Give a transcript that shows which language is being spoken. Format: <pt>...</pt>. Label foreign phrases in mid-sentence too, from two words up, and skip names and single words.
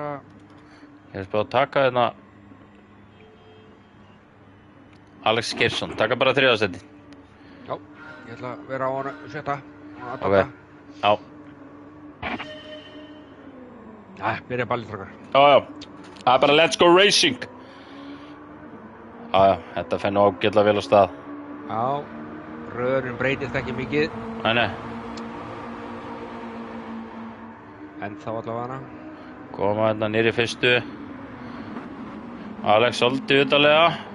<is>Ég er spáð að taka hérna Alex Geirsson, taka bara 3. seti. Já, ég ætla að vera á hana 7. Ok, já. Byrja ballið strákar. Já. Það er bara</is> <en>let's go racing.</en> <is>Já, þetta fer nú ágætlega vel á stað. Já, röðurinn breytist ekki mikið. Nei. En þá allavega hana. Koma hérna niður í fyrstu. Alex soldi utalega.</is>